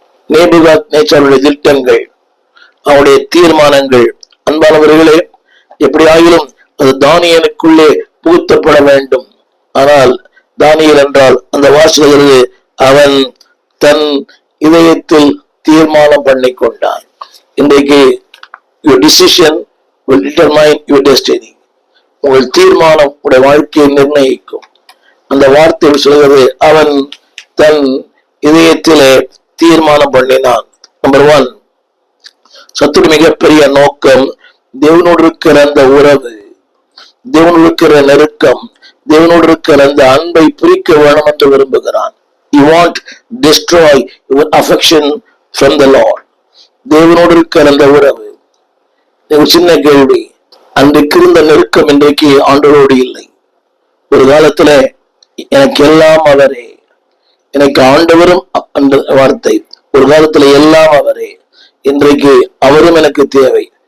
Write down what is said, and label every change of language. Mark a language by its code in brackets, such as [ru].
[ta] நேபுகாத்நேச்சாருடைய திட்டங்கள், அவருடைய தீர்மானங்கள், அன்பானவர்களே, எப்படி ஆகிலும் அது தானியேலுக்குள்ளே புகுத்தப்பட வேண்டும். ஆனால் தானியேல் என்றால் அந்த வாசகருக்கு அவன் தன் இதயத்தில் தீர்மானம் பண்ணி கொண்டான். இன்றைக்கு [en] your decision will determine your destiny. [ta] உங்கள் தீர்மானம் உடைய வாழ்க்கையை நிர்ணயிக்கும். அந்த வார்த்தை சொல்கிறது, அவன் தன் இதயத்திலே தீர்மானம் பண்ணினான். நம்பர் 1, சத்துரு மிகப்பெரிய நோக்கம் தேவனோடு இருக்கிற அந்த உறவு, தேவனோடு இருக்கிற நெருக்கம், தேவனோடு இருக்கிற அந்த அன்பை பிரிக்க வேணும் என்று விரும்புகிறான். [en] He want destroy your affection from the Lord. [ta] தேவனோடு இருக்கிற அந்த உறவு. ஒரு சின்ன கேள்வி, அன்றைக்கு இருந்த நெருக்கம் இன்றைக்கு ஆண்டவரோடு இல்லை. ஒரு காலத்துல எனக்கு எல்லாம் அவரே, எனக்கு ஆண்டவரும் அந்த வார்த்தை, ஒரு காலத்துல எல்லாம் அவரே, இன்றைக்கு அவரும் எனக்கு தேவை.